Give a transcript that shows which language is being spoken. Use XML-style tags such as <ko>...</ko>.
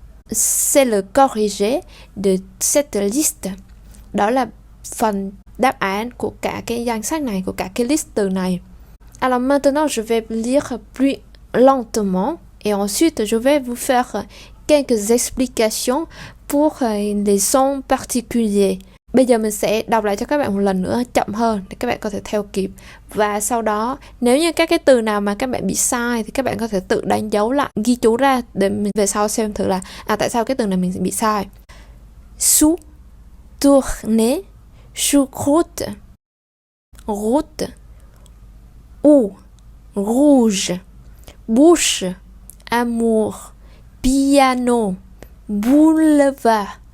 <fr>C'est le corrigé de cette liste.</fr> <vi>Đó là phần đáp án của cả cái danh sách này, của cả cái list từ này.</vi> <fr>Alors maintenant, je vais lire plus lentement et ensuite je vais vous faire quelques explications pour les sons particuliers.</fr> <vi>Bây giờ mình sẽ đọc lại cho các bạn một lần nữa chậm hơn để các bạn có thể theo kịp. Và sau đó nếu như các cái từ nào mà các bạn bị sai thì các bạn có thể tự đánh dấu lại, ghi chú ra để mình về sau xem thử là tại sao cái từ này mình bị sai.</vi> <fr>Sous, tourner, choucroute, route, ou, rouge, bouche, amour, piano, boulevard,</fr>